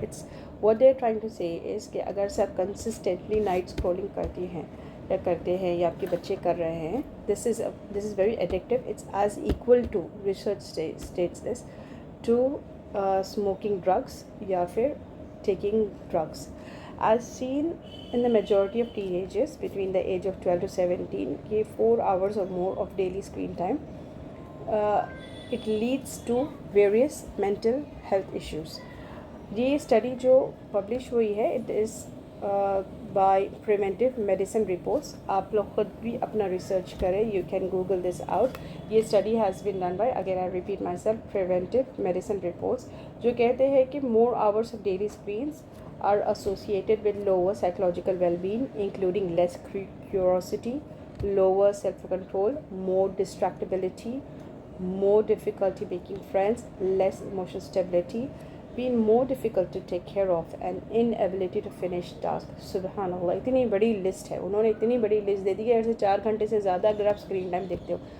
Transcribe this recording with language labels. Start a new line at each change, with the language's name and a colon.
English: it's what they are trying to say is
Urdu: کہ اگر سے آپ کنسسٹنٹلی نائٹ اسکرولنگ کرتی ہیں یا کرتے ہیں یا آپ کے بچے کر رہے ہیں،
English: This is very addictive. It's as equal to research states this to smoking drugs
Urdu: یا پھر
English: taking drugs. As seen in the majority of teenagers between the age of 12 to 17, 4 hours or more of daily screen time, it leads to various mental health issues.
Urdu: یہ study جو publish ہوئی ہے
English: It is by preventive medicine reports.
Urdu: آپ لوگ خود بھی اپنا research کریں،
English: You can Google this out.
Urdu: یہ study
English: has been done by, again I repeat myself, preventive medicine reports,
Urdu: جو کہتے ہیں کہ
English: More hours of daily screens are associated with lower psychological well-being, including less curiosity, lower self-control, more distractibility, more difficulty making friends, less emotional stability, being more difficult to take care of, and inability to finish tasks.
Urdu: سبحان اللہ، اتنی بڑی list ہے، انہوں نے اتنی بڑی list دے دی کہ ایسے 4 گھنٹے سے زیادہ اگر آپ اسکرین ٹائم دیکھتے ہو.